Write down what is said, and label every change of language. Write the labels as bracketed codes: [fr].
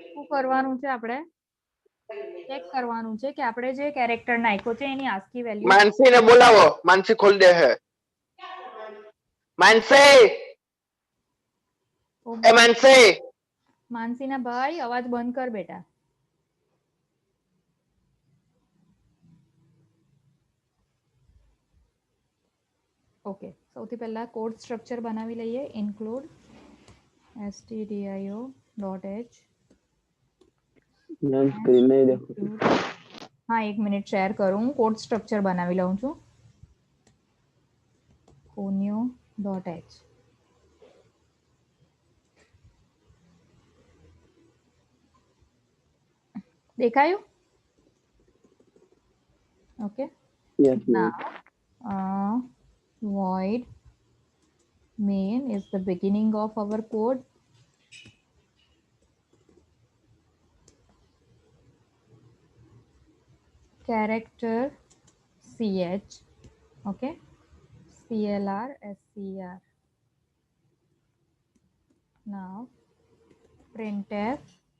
[gu] કરવાનું છે આપણે ચેક કરવાનું છે કે આપણે જે કેરેક્ટર નાખ્યો છે એની આસ્કી વેલ્યુ मानसी ने बोलावो मानसी खोल दे है मानसी ए मानसी માનસીના ભાઈ અવાજ બંધ કર બેટા ઓકે સૌથી પહેલા કોડ સ્ટ્રક્ચર બનાવી લઈએ ઇન્ક્લુડ stdio.h [hi] मैम स्क्रीन नहीं देखो हाँ एक मिनट शेयर करूँ [gu] कोड स्ट्रक्चर बनावी लઉં છું conio.h દેખાયું okay [en] yes ma'am now void main is the beginning of our code character ch okay clr scr now printf